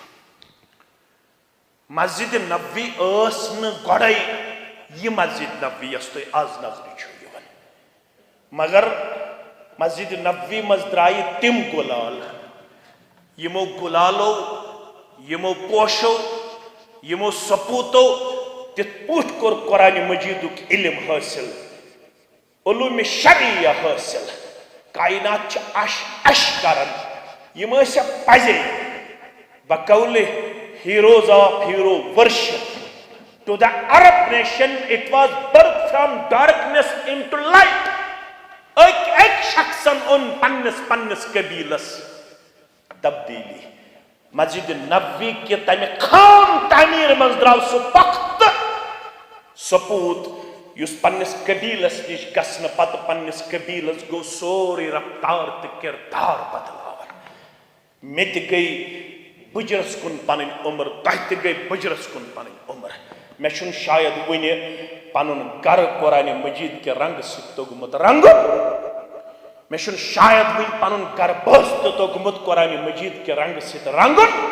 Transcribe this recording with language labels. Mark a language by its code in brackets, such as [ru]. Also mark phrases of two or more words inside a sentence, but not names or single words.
[ks] مسجد نبوی ٲس نہٕ گۄڈَے یہِ مسجد نبوی یۄس تۄہہِ آز نظرِ چھو یِوان مگر مسجد نبوی منٛز درٛایہِ تِم گُلال یِمو گُلالو یِمو پوشو یِمو سپوٗتو تِتھ پٲٹھۍ کوٚر قرآنِ مجیٖدُک علم حٲصِل علوٗمِ شرعیہ حٲصِل کائنات چھِ اش کران یِم ٲسۍ پزے بقولِ [en] heroes of hero worship to the Arab nation it was birth from darkness into light [ks] ایک شخصن اون پننس قبیلس تبدیلی مسجد نبوی کے تمہ خام تعمیر منٛز درٛاو سُہ وقت سپوٗت یُس پننس قبیلس نِش گژھنہٕ پتہٕ پننس قبیلس گوٚو سورُے رفتار تہٕ کردار بدلاوان مےٚ تہِ گٔے بُجرس کُن پنٕنۍ عمر تۄہہِ تہِ گٔے بُجرس کُن پنٕنۍ عمر مےٚ چھُنہٕ شاید وُنہِ پنُن گرٕ قرآنِ مجیٖد کہِ رنگہٕ سۭتۍ توٚگمُت رنگُن مےٚ چھُنہٕ شاید وُنہِ پنُن گرٕ بٲژ تہِ توٚگمُت قرآنِ مجیٖد کہِ رنگہٕ سۭتۍ رنگُن